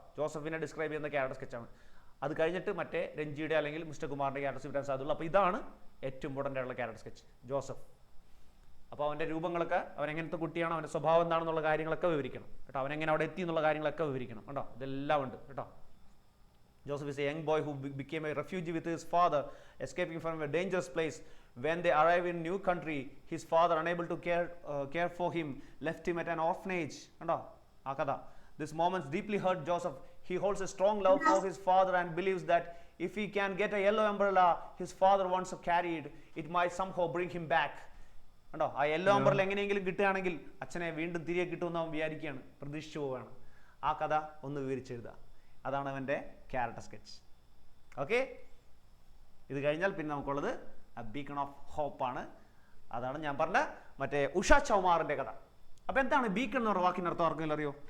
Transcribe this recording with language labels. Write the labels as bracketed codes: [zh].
[ml] ജോസഫിനെ ഡിസ്ക്രൈബ് ചെയ്യുന്ന ക്യാരക്ടർ സ്കെച്ചാണ്. അത് കഴിഞ്ഞിട്ട് മറ്റേ രഞ്ജിയുടെ അല്ലെങ്കിൽ മിസ്റ്റർ കുമാറിൻ്റെ ക്യാരക്ടർ സ്കെച്ച് വരാൻ സാധ്യതയുള്ളൂ. അപ്പോൾ ഇതാണ് ഏറ്റവും ഇമ്പോർട്ടൻ്റ് ആയിട്ടുള്ള ക്യാരക്ടർ സ്കെച്ച് ജോസഫ്. അപ്പോൾ അവൻ്റെ രൂപങ്ങളൊക്കെ, അവൻ എങ്ങനത്തെ കുട്ടിയാണ്, അവൻ്റെ സ്വഭാവം എന്താണെന്നുള്ള കാര്യങ്ങളൊക്കെ വിവരിക്കണം കേട്ടോ. അവനെങ്ങനെ അവിടെ എത്തി എന്നുള്ള കാര്യങ്ങളൊക്കെ വിവരിക്കണം കേട്ടോ. ഇതെല്ലാം ഉണ്ട് കേട്ടോ. [en] Joseph is a young boy who became a refugee with his father, escaping from a dangerous place. When they arrive in new country, his father, unable to care for him, left him at an orphanage. [ml] Kanda aa kada. [en] This moments deeply hurt Joseph. He holds a strong love for his father and believes that if he can get a yellow umbrella his father once carried, it might somehow bring him back. [ml] കണ്ടോ, ആ yellow umbrella എങ്ങനെയെങ്കിലും കിട്ടുകയാണെങ്കിൽ അച്ഛനെ വീണ്ടും തിരികെ കിട്ടുമെന്ന് അവൻ വിചാരിക്കുകയാണ്, പ്രതീക്ഷിച്ചു പോവുകയാണ്. ആ കഥ ഒന്ന് വിവരിച്ചെഴുതുക. അതാണ് അവൻ്റെ ക്യാരക്ടർ സ്കെച്ച്. ഓക്കെ, ഇത് കഴിഞ്ഞാൽ പിന്നെ നമുക്കുള്ളത് ബീക്കൺ ഓഫ് ഹോപ്പാണ്. അതാണ് ഞാൻ പറഞ്ഞ മറ്റേ ഉഷ ചൗമാറിൻ്റെ കഥ. അപ്പോൾ എന്താണ് ബീക്കൺ എന്ന് പറഞ്ഞ വാക്കിൻ്റെ അർത്ഥം ആർക്കെങ്കിലും അറിയോ?